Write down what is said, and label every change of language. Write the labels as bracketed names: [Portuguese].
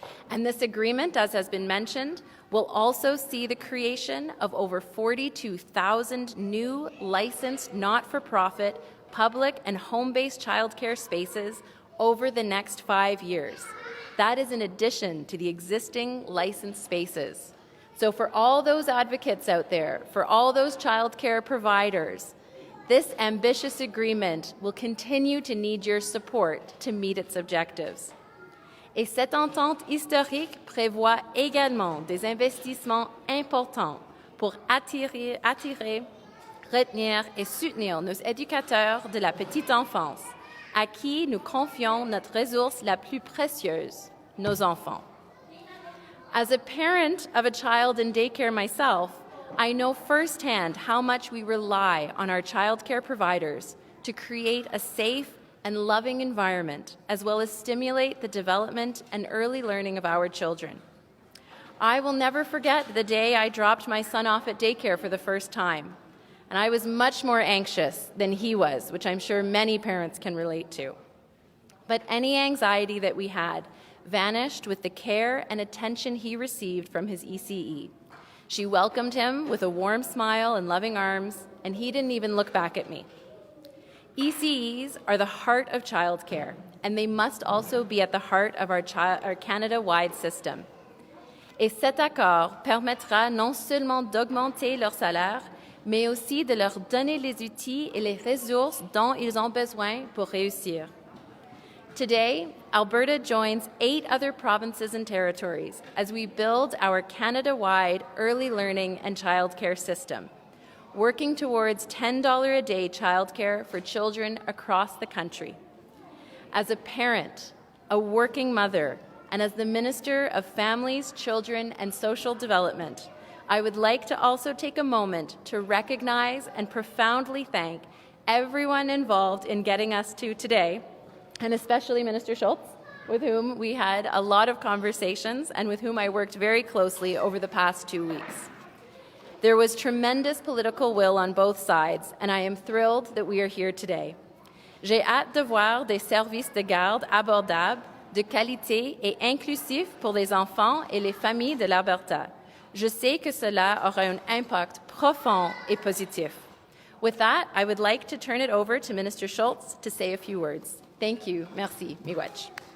[English] And this agreement, as has been mentioned, will also see the creation of over 42,000 new licensed not-for-profit public and home-based childcare spaces over the next 5 years. That is in addition to the existing licensed spaces. So for all those advocates out there, for all those childcare providers, this ambitious agreement will continue to need your support to meet its objectives. [French] Et cette entente historique prévoit également des investissements importants pour attirer, retenir et soutenir nos éducateurs de la petite enfance, à qui nous confions notre ressource la plus précieuse, nos enfants. [English] As a parent of a child in daycare myself, I know firsthand how much we rely on our childcare providers to create a safe and loving environment, as well as stimulate the development and early learning of our children. I will never forget the day I dropped my son off at daycare for the first time, and I was much more anxious than he was, which I'm sure many parents can relate to. But any anxiety that we had vanished with the care and attention he received from his ECE. She welcomed him with a warm smile and loving arms, and he didn't even look back at me. ECEs are the heart of childcare, and they must also be at the heart of our Canada-wide system. [French] Et cet accord permettra non seulement d'augmenter leur salaire, mais aussi de leur donner les outils et les ressources dont ils ont besoin pour réussir. [English] Today, Alberta joins 8 other provinces and territories as we build our Canada-wide early learning and childcare system, working towards $10 a day childcare for children across the country. As a parent, a working mother, and as the Minister of Families, Children and Social Development, I would like to also take a moment to recognize and profoundly thank everyone involved in getting us to today, and especially Minister Schultz, with whom we had a lot of conversations and with whom I worked very closely over the past 2 weeks. There was tremendous political will on both sides, and I am thrilled that we are here today. [French] J'ai hâte de voir des services de garde abordables, de qualité et inclusifs pour les enfants et les familles de l'Alberta. Je sais que cela aura un impact profond et positif. [English] With that, I would like to turn it over to Minister Schultz to say a few words. Thank you. [French] Merci. [Ojibwa] Miigwech.